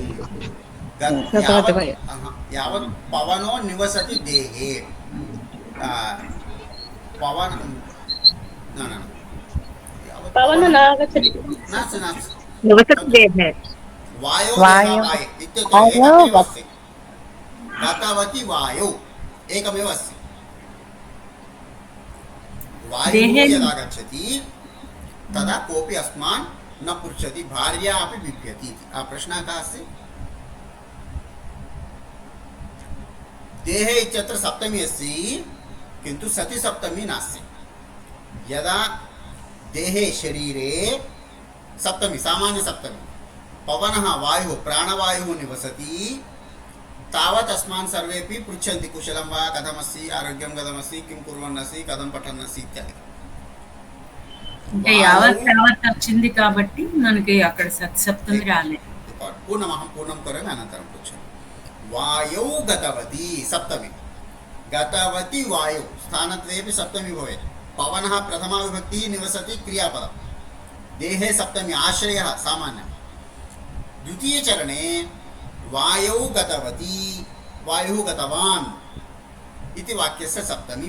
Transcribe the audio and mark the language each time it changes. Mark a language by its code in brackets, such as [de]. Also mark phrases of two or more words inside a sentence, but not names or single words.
[sa] యావత్ పవనో నివసతి దేహే పవన పవన నాగచ్చతి నివసతి దేహే వాయో దేహాపాయే ఇత్యుక్తే ఏకమేవస్తి గతవతి వాయౌ ఏకమేవ అస్తి वायुः यदा गच्छति तदा कोऽपि अस्मान् न पृच्छति भार्या अपि बिभ्यति इति प्रश्नः कः अस्ति देहे इत्यत्र सप्तमी अस्ति किन्तु सति सप्तमी नास्ति यदा देहे शरीरे सप्तमी सामान्य सप्तमी पवनः वायुः प्राणवायुः निवसति तावत् अस्मान् सर्वेपि पृच्छन्ति कुशलं वा कथमस्ति आरोग्यं कथमस्ति किं कुर्वन्नस्ति कथं पठन्नस्ति इत्यादि [te] అంటే యావత్ వచ్చింది కాబట్టి మనకి అక్కడ సప్తమి రాలేదు [sa] पूर्णं करोमि अनन्तरं पृच्छामि वायौ गतवती सप्तमी गतवती वायौ स्थानद्वयेपि सप्तमी भवेत् पवनः प्रथमा विभक्ति निवसति क्रियापदं देहे सप्तमी आश्रयः सामान्यः द्वितीयचरणे वायौ गतवती वायुः गतवान् इति वाक्यस्य सप्तमी